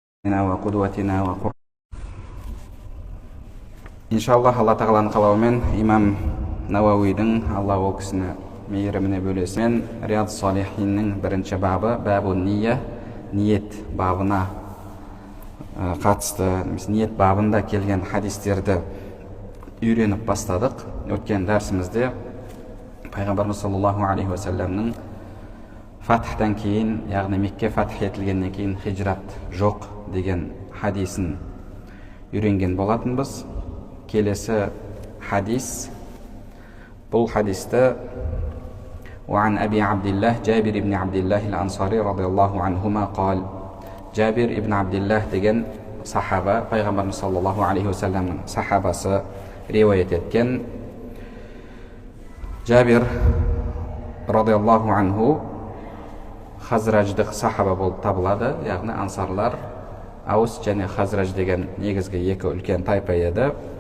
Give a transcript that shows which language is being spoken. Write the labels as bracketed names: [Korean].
[Arabic] وقدوتنا وقر [Kazakh] иншаллах алла тағаланың қалауымен имам Науауидің, алла ол кісіні мейіріміне бөлесімен, Риад Салихиннің бірінші бабы, бәбу ния, ниет бабына қатысты, ниет бабында келген хадистерді үйреніп бастадық. Өткен дәрсімізде пайғамбарымыз саллаллаху алейхи уассаламның фатхтан кейін, яғни Мекке фатх етілгеннен кейін хижрат жоқ деген хадисін үйренген болатынбыз. Келесі хадис, бұл хадисті [Arabic] وعن أبي عبد الله جابر بن عبد الله الأنصاري رضي الله عنهما قال جابر بن عبد الله [Kazakh] деген сахаба, пайғамбарымыз саллаллаху алейхи уассаламның сахабасы риуаят еткен. Жабир радиаллаху анху хазраждық сахаба болып табылады, яғни ансарлар Аус және Хазраж деген негізгі екі үлкен тайпа еді.